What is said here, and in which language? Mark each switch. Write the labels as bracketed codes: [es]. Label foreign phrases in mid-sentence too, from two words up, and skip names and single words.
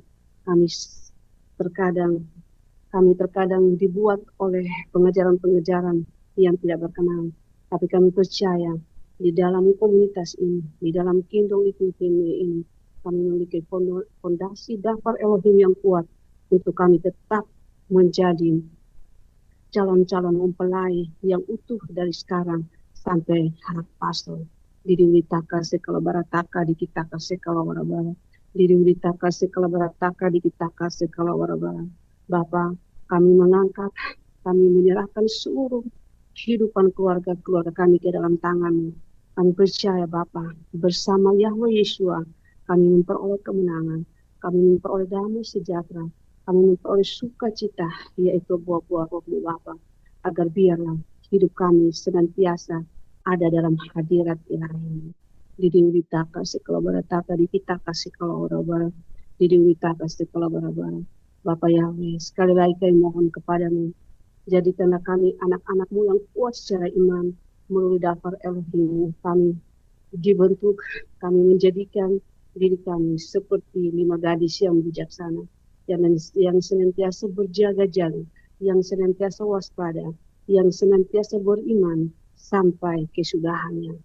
[id] Kami terkadang dibuat oleh pengejaran-pengejaran yang tidak berkenan, tapi kami percaya di dalam komunitas ini, di dalam kingdom ini, kami memiliki fondasi dasar Elohim yang kuat untuk kami tetap menjadi calon-calon mempelai yang utuh dari sekarang sampai hari pasal. Didiwitaka sekala barataka dikitaka sekala warabara. Didiwitaka sekala barataka dikitaka sekala warabara. Bapa, kami mengangkat, kami menyerahkan seluruh kehidupan keluarga-keluarga kami ke dalam tangan-Mu. Kami percaya Bapa, bersama Yahweh Yeshua, kami memperoleh kemenangan, kami memperoleh damai sejahtera, kami memperoleh sukacita, yaitu buah-buah roh-Mu Bapa, agar biarlah hidup kami senantiasa ada dalam hadirat Ilahi. Didiwitaka sekala barataka dikitaka sekala warabara. Didiwitaka sekala barabara. Bapa Yahweh, sekali lagi kami mohon kepadamu, jadikanlah kami anak-anak-Mu yang kuat secara iman melalui daftar Elohim. Kami dibentuk, kami menjadikan diri kami seperti 5 gadis yang bijaksana, yang senantiasa berjaga-jaga, yang senantiasa waspada, yang senantiasa beriman sampai kesudahannya.